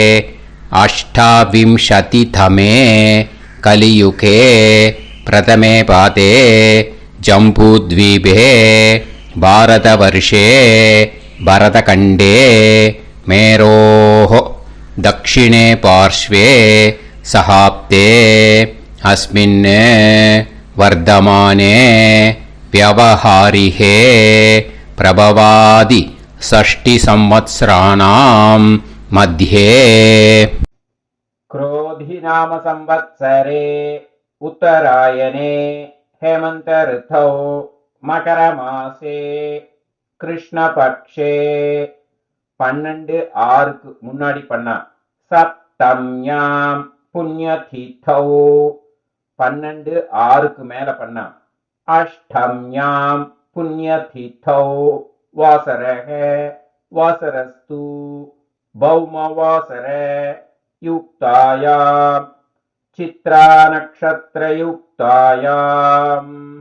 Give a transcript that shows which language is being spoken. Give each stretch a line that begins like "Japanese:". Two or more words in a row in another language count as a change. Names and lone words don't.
Sanskrit: अष्टाविंशतितमे कलियुगे प्रथमे पादे जम्बूद्वीपे भारतवर्षे भरतखण्डे मेरोः दक्षिणे पार्श्वे सहाब्दे अस्मिन् वर्तमाने व्यवहारिहे प्रभवादि षष्टि संवत्सराणां मध्ये. क्रोधी नाम संवत्सरे उत्तरायणे हेमंत ऋतौ मकर मासे कृष्णपक्षे
Tamil: 12/6 முன்னாடி பண்ணா
Sanskrit: सप्तम्यां पुण्यतिथौ
Tamil: 12/6 மேல பண்ணா
Sanskrit: अष्टम्यां पुण्यतिथौ वासरः वासरस्तु भौमवासर युक्तायां चित्रा नक्षत्रयुक्तायां.